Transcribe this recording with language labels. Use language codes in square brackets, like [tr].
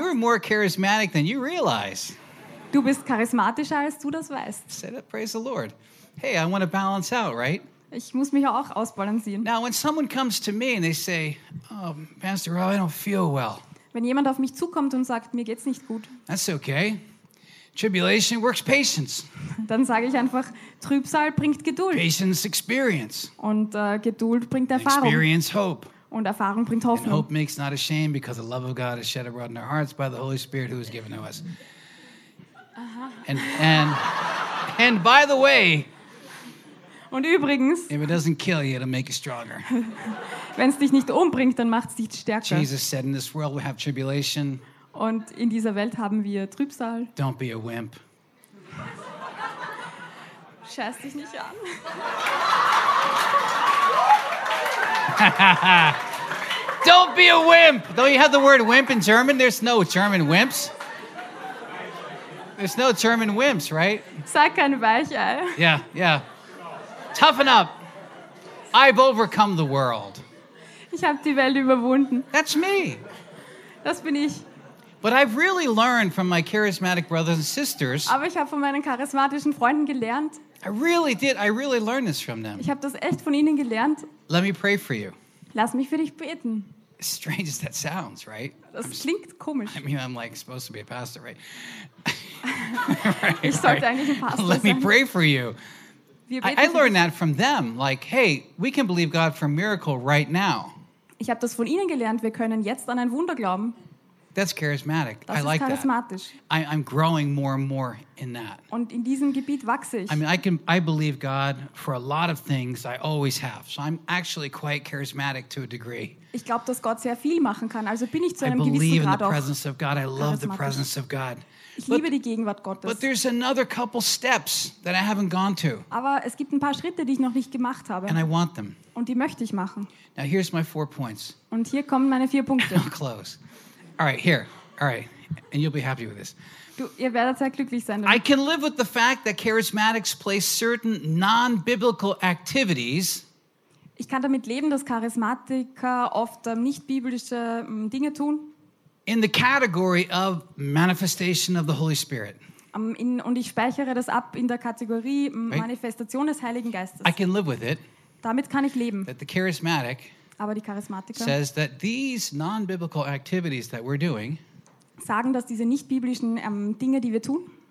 [en] you're more charismatic than you realize. [de] Du bist charismatischer, als du das weißt. [en] I said, praise the Lord. Hey, I want to balance out, right? [de] Ich muss mich auch ausbalancieren. [en] Now, when someone comes to me and they say, oh, Pastor Rob, I don't feel well. [de] Wenn jemand auf mich zukommt und sagt, mir geht's nicht gut. [en] That's okay. Tribulation works patience. [de] Dann sage ich einfach, Trübsal bringt Geduld. [en] Patience experience. [de] Und Geduld bringt Erfahrung. [en] Experience hope. [de] Und Erfahrung bringt Hoffnung. [en] And hope makes not ashamed because the love of God is shed abroad in our hearts by the Holy Spirit who is given to us. Aha. And by the way, [de] und übrigens, [en] if it doesn't kill you, it'll make you stronger. [de] Wenn es dich nicht umbringt, dann macht es dich stärker. [en] Jesus said, in this world we have tribulation. [de] Und in dieser Welt haben wir Trübsal. [en] Don't be a wimp. [de] Scheiß dich nicht an. [en] Don't be a wimp. Don't you have the word wimp in German? There's no German wimps. There's no German wimps, right? [de] Sei kein Weichei. [en] Yeah, yeah. Toughen up. I've overcome the world. [de] Ich habe die Welt überwunden. [en] That's me. [de] Das bin ich. [en] But I've really learned from my charismatic brothers and sisters. [de] Aber ich habe von meinen charismatischen Freunden gelernt. [en] I really did. I really learned this from them. [de] Ich habe das echt von ihnen gelernt. [en] Let me pray for you. [de] Lass mich für dich beten. [en] As strange as that sounds, right? [de] Das klingt komisch. [en] I mean, I'm like supposed to be a pastor, right? [de] Ich sollte eigentlich ein Pastor sein. [en] Let me pray for you. I learned that from them. Like, hey, we can believe God for a miracle right now. [de] Ich habe das von ihnen gelernt. Wir können jetzt an ein Wunder glauben. [en] That's charismatic. [de] Das [en] I like that. [de] Das ist charismatisch. [en] I'm growing more and more in that. [de] Und in diesem Gebiet wachse ich. [en] I mean, I believe God for a lot of things. I always have. So I'm actually quite charismatic to a degree. [de] Ich glaube, dass Gott sehr viel machen kann. Also bin ich zu einem gewissen Grad auch. [en] I believe in the presence of God. I love the presence of God. [de] Ich liebe die Gegenwart Gottes. [en] But there's another couple steps that I haven't gone to. [de] Aber es gibt ein paar Schritte, die ich noch nicht gemacht habe. [en] And I want them. [de] Und die möchte ich machen. [en] Now here's my 4 points. [de] Und hier kommen meine 4 Punkte. [en] I'll close. All right, here. All right. And you'll be happy with this. [de] Ihr werdet sehr glücklich sein. [en] I can live with the fact that charismatics place certain non-biblical activities. [de] Ich kann damit leben, dass Charismatiker oft nicht biblische Dinge tun. [en] In the category of manifestation of the Holy Spirit. [de] Und ich speichere das ab in der Kategorie Manifestation des Heiligen Geistes. [en] I can live with it. [de] Damit kann ich leben. [en] That the charismatic says that these non-biblical activities that we're doing [de] sagen, dass diese nicht biblischen Dinge, die wir tun,